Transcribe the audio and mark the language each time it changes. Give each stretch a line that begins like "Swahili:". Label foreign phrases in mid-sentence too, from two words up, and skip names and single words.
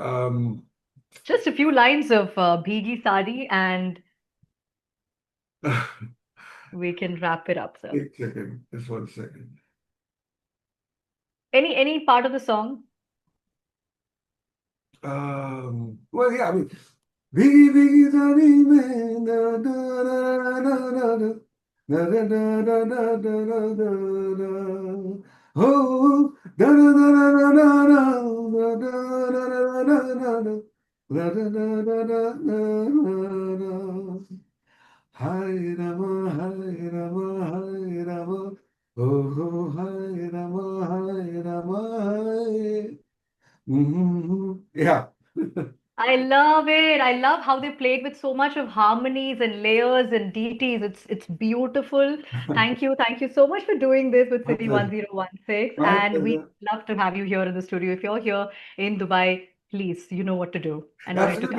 English: Just a few lines of Bhigi Sari, and we can wrap it up, sir. Wait a second, just 1 second. Any part of the song? Well, yeah, I mean, Biggie Biggie Daddy Man, da da da da da da da da da da da da da da. Oh, da da da da da da da da da da da da da da da da da. Hi Rama, Hi Rama, Hi Rama. Oh, oh, Hi Rama, Hi Rama, Hi. Yeah. I love it. I love how they played with so much of harmonies and layers and deities. It's beautiful. Thank you so much for doing this with My City pleasure. 1016. My And we pleasure. love to have you here in the studio. If you're here in Dubai, please, you know what to do and where to